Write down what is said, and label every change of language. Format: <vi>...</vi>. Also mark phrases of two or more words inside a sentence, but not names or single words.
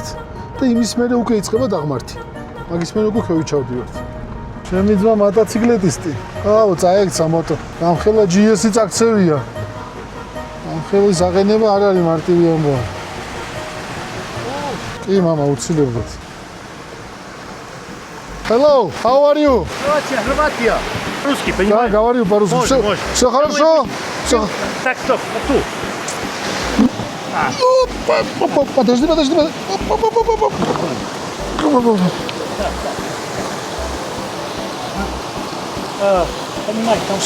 <ka>და იმის მერე უკვე იწყება დაღმართი. მაგის მერე უკვე ხევიჩავდივართ. ჩემი ძმა მოტოციკლეტისტი. აუ წაექცა მოტო. ამხელა GS-ი წაქცევია. ამხელის აღენება არ არის მარტივი ამბავი. კი мама უცილებლად.</ka> <en>Hello, how are you?</en> <ru>Хорватия. Русский, понимаешь? Да, говорю по-русски. Все хорошо? Все. Так, стоп, тут. Подожди. Понимаешь, там</ru>